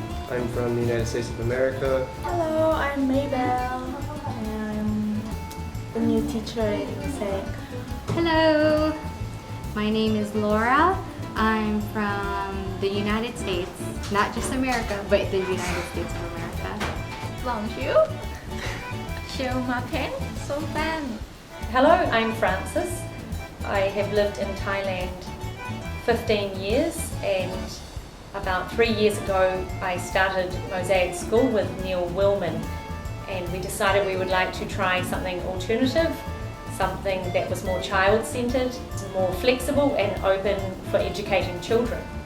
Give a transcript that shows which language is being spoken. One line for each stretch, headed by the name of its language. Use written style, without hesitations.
English: I'm from the United States of America. Hello, I'm Maybell. I'm the new teacher in Mosaic. Hello, my name is Laura. I'm from the United States, not just America, but the United States of America.
French: Bonjour, je m'appelle Sophane.
English: Hello, I'm Frances. I have lived in Thailand 15 years and about 3 years ago I started Mosaic School with Neil Willman, and we decided we would like to try something alternative, something that was more child-centred, more flexible and open for educating children.